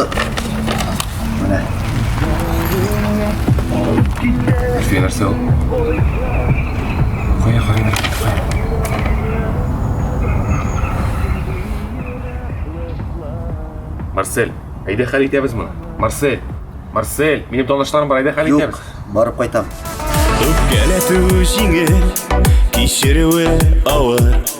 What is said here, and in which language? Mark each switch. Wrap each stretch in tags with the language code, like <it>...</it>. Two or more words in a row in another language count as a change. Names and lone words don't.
<tt>Mine. Zülfiye нәрсе ол? Қоя. Марсель, айда хәл итәбез моны. Марсель, минем танышларым бар, айда хәл Юк, итәбез. барып кайтам. Өпкәләтү җиңел, кичерүе авыр.</tt>